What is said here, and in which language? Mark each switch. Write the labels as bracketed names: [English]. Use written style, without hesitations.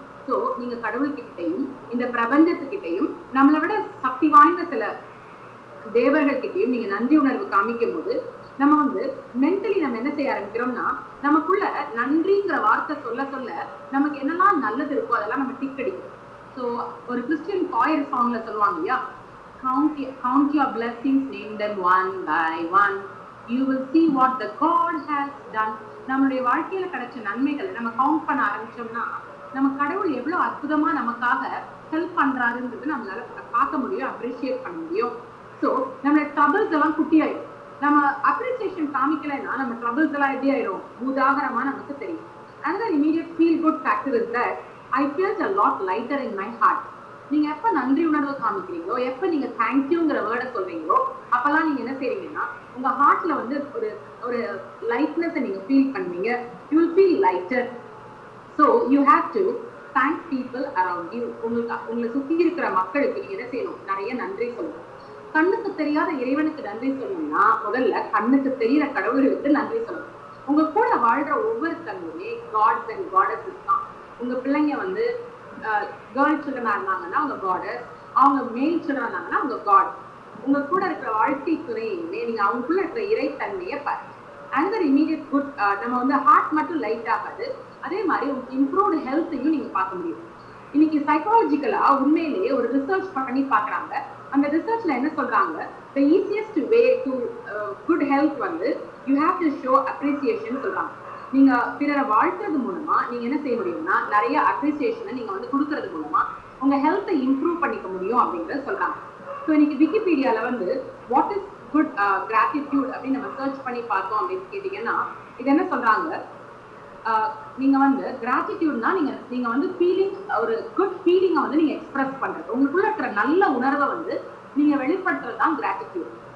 [Tamil] So நீங்க கடவுள்கிட்டையும் இந்த பிரபஞ்சத்துக்கிட்டையும் நம்மளை விட சக்தி வாய்ந்த சில தேவர்கள் கிட்டையும் நீங்க நன்றி உணர்வு காமிக்கும் போது நம்ம வந்து மென்டலி நம்ம என்ன செய்ய ஆரம்பிக்கிறோம்னா, நமக்குள்ள நன்றிங்கிற வார்த்தை சொல்ல சொல்ல நமக்கு என்னெல்லாம் நல்லது இருக்கோ அதெல்லாம் நம்ம டிக் அடிக்கும். ஸோ ஒரு கிறிஸ்டியன் காயர் சாங்ல சொல்லுவாங்க இல்லையா, [English] count your blessings, name them one by one, you will see what the God has done. [Tamil] நம்மளுடைய வாழ்க்கையில கிடைச்ச நன்மைகளை நம்ம கவுண்ட் பண்ண ஆரம்பிச்சோம்னா நம்ம கடவுள் எவ்வளவு அற்புதமா நமக்காக ஹெல்ப் பண்றாருன்றது நம்மளால பார்க்க முடியும், அப்ரிஷியேட் பண்ண முடியும். ஸோ நம்மளோட ட்ரபிள்ஸ் எல்லாம் குட்டி ஆயிடும். நம்ம அப்ரிசியேஷன் காமிக்கலைன்னா நம்ம ட்ரபிள்ஸ் எல்லாம் எப்படி ஆயிடும், பூதாகரமா நமக்கு தெரியும். [English] Another immediate feel good factor is that I felt a lot lighter in my heart. [Tamil] நீங்க எப்ப நன்றி உணர்வு காமிக்கிறீங்களோ, எப்ப நீங்க தேங்க்யூங்கிற வேர்டை சொல்றீங்களோ, அப்பெல்லாம் நீங்க என்ன செய்றீங்கன்னா உங்க ஹார்ட்ல வந்து ஒரு ஒரு லைட்னஸ் நீங்க ஃபீல் பண்ணுவீங்க. [English] You will feel lighter. [Tamil] So [English] You have to thank people around you. [Tamil] உங்களை சுத்தி இருக்கிற மக்களுக்கு நீங்க என்ன செய்யணும், நிறைய நன்றி சொல்லணும். கண்ணுக்கு தெரியாத இறைவனுக்கு நன்றி சொல்லணும்னா முதல்ல கண்ணுக்கு தெரியிற கடவுளுக்கு நன்றி சொல்லணும். உங்க கூட வாழ்ற ஒவ்வொருத்தங்களுமே காட்ஸ் அண்ட் காடஸஸ் தான். உங்க பிள்ளைங்க வந்து கேர்ள் சில்ட்ரனா இருந்தாங்கன்னா அவங்க காடஸ், அவங்க மேல் சில்ட்ரன் இருந்தாங்கன்னா அவங்க காட். உங்க கூட இருக்கிற வாழ்க்கை துணையுமே நீங்க அவங்களுக்குள்ள இருக்கிற இறைத்தன்மையை பாரு. அந்த இமீடியட் குட் நம்ம வந்து ஹார்ட் மட்டும் லைட் ஆகாது, அதே மாதிரி உங்களுக்கு இம்ப்ரூவ்டு ஹெல்த்தையும் நீங்க பார்க்க முடியும். இன்னைக்கு சைக்காலஜிக்கலா உண்மையிலேயே ஒரு ரிசர்ச் பண்ணி பாக்குறாங்க. அந்த ரிசர்ச்ல என்ன சொல்றாங்க, [English] the easiest way to good health வந்து you have to show appreciation சொல்றாங்க. [Tamil] நீங்க பிறரை வாழ்த்துறது மூலமா நீங்க என்ன செய்ய முடியும்னா நிறைய அப்ரிசியேஷனை நீங்க வந்து கொடுக்கறது மூலமா உங்க ஹெல்த்தை இம்ப்ரூவ் பண்ணிக்க முடியும் அப்படிங்கறத சொல்றாங்க. ஸோ இன்னைக்கு விக்கிபீடியால வந்து வாட் இஸ் குட் கிராட்டிடியூட் அப்படின்னு நம்ம சர்ச் பண்ணி பார்த்தோம் அப்படின்னு கேட்டீங்கன்னா இது என்ன சொல்றாங்க, நீங்க வந்து கிராட்டிடியூட்னா நீங்க வந்து ஃபீலிங், ஒரு குட் ஃபீலிங்கை வந்து நீங்க எக்ஸ்பிரஸ் பண்றது, உங்களுக்குள்ள இருக்கிற நல்ல உணர்வை வந்து நீங்க வெளிப்படுத்துறது தான் கிராட்டிடியூட்.